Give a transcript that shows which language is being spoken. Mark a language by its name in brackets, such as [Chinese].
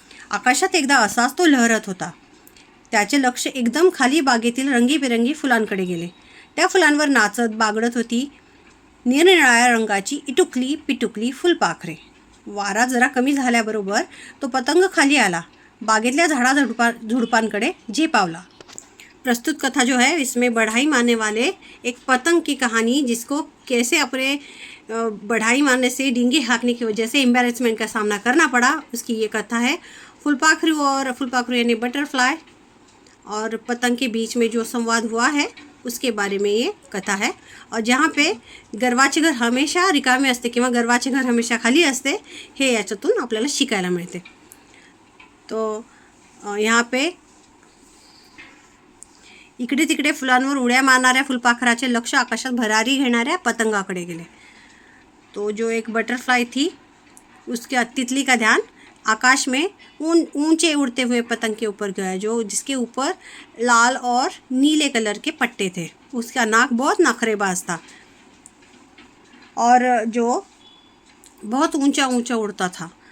[Marathi] आकाशात एकदा असाच तो लहरत होता. त्याचे लक्ष एकदम खाली बागेतील रंगीबेरंगी फुलांकडे गेले. त्या फुलांवर नाचत बागडत होती निरनिराळ्या रंगाची इटुकली पिटुकली फुलपाखरे. वारा जरा कमी झाल्याबरोबर तो पतंग खाली आला. बागेतल्या झुडपांकडे झेपावला. [Hindi] प्रस्तुत कथा जो है इसमें बढ़ाई मारने वाले एक पतंग की कहानी, जिसको कैसे अपने बढ़ाई मारने से, डींगे हाँकने की वजह से एम्बैरेसमेंट का सामना करना पड़ा, उसकी ये कथा है. फुलपाखरू यानी बटरफ्लाई और पतंग के बीच में जो संवाद हुआ है उसके बारे में ये कथा है. और जहाँ पे [Marathi] गर्वाचे घर हमेशा रिकामे असते किंवा गर्वाचे घर हमेशा खाली असते, हे याच्यातून आपल्याला शिकायला मिळते. [Hindi] तो यहाँ पे [Marathi] इकडे तिकडे फुलांवर उड्या मारणाऱ्या फुलपाखराचे लक्ष आकाशात भरारी घेणाऱ्या पतंगाकडे गेले. [Hindi] तो जो एक बटरफ्लाई थी उसके तितली का ध्यान आकाश में ऊंचे उड़ते हुए पतंग के ऊपर गया, जो जिसके ऊपर लाल और नीले कलर के पट्टे थे. उसका नाक बहुत नखरेबाज था और जो बहुत ऊंचा ऊंचा उड़ता था.